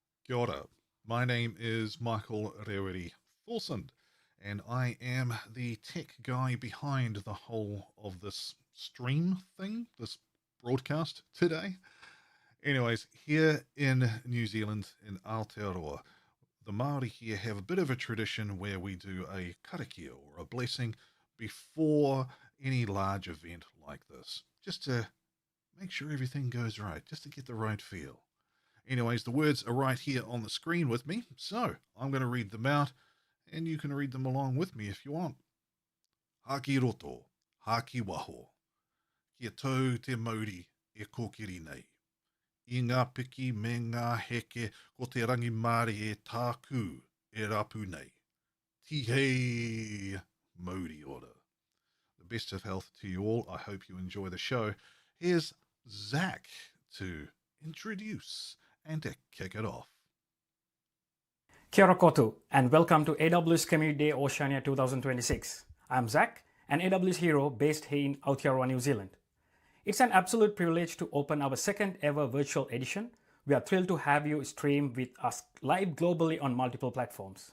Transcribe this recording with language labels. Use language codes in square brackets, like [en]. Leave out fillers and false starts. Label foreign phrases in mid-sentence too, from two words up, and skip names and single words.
[mi] Kia ora. [en] My name is Michael Reweri Fulson, and I am the tech guy behind the whole of this stream thing, this broadcast today. Anyways, here in New Zealand, in Aotearoa, the Māori here have a bit of a tradition where we do a karakia or a blessing before any large event like this, just to make sure everything goes right, just to get the right feel. Anyways, the words are right here on the screen with me, so I'm going to read them out, and you can read them along with me if you want. [mi] Haki roto, haki waho. Kia tau te mauri e kokiri nei. I ngā piki me ngā heke ko te rangi Māori e tāku e rapu nei. Tihei mauri ora. [en] The best of health to you all. I hope you enjoy the show. Here's Zach to introduce and to kick it off. [mi] Kia ora koutou, [en] and welcome to AWS Community Day Oceania 2026. I'm Zach, an AWS hero based here in Aotearoa, New Zealand. It's an absolute privilege to open our second ever virtual edition. We are thrilled to have you stream with us live globally on multiple platforms.